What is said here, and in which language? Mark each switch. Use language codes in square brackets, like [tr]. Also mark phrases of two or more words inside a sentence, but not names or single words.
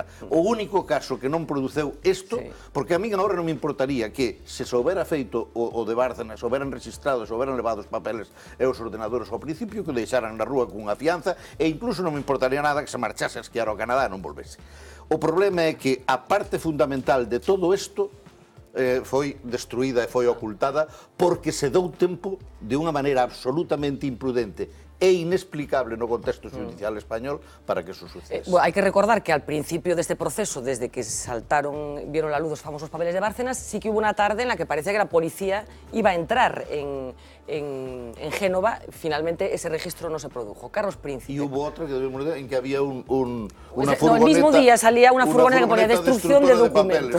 [gl] O único caso que non produceu isto, porque a mí agora non me importaría que se houbera feito o de Bárcenas, houberan registrado, se houberan levado os papeles e os ordenadores ao principio, que o deixaran na rúa cunha fianza, e incluso non me importaría nada que se marchase a esquiar ao Canadá e non volvese. O problema é que a parte fundamental de todo isto foi destruída e foi ocultada porque se deu tempo de unha maneira absolutamente imprudente é inexplicable no contexto judicial español para que eso suceda. [es] Bueno, [gl] hai que recordar que [es] al principio [gl] deste proceso, [es] desde que vieron la luz [gl] os famosos [es] papeles de Bárcenas, sí que hubo una tarde en la que parecía que la policía iba a entrar en Génova. Finalmente ese registro no se produjo. Carlos Príncipe. Y hubo otra en que había una furgoneta... No, el mismo día salía una furgoneta que ponía destrucción de documentos.